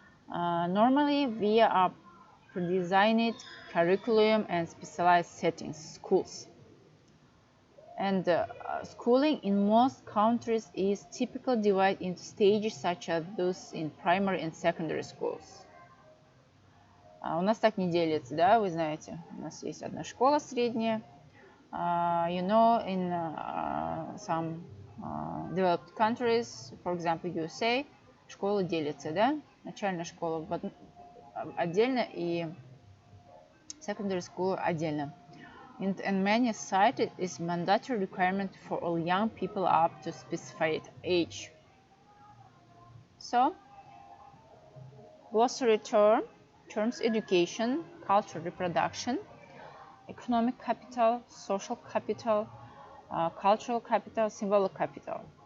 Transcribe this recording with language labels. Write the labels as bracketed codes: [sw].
[en] Normally via a pre-designed curriculum and specialized settings, schools. And schooling in most countries is typically divided into stages such as those in primary and secondary schools. [ru] У нас так не делится, да, вы знаете. У нас есть одна школа средняя. [en] You know, in some developed countries, for example, USA, [ru] школа делится, да? Начальная школа отдельно и [en] secondary school [ru] отдельно. [en] In many societies, it is mandatory requirement for all young people up to specified age. So, glossary terms: education, cultural reproduction, economic capital, social capital, cultural capital, symbolic capital.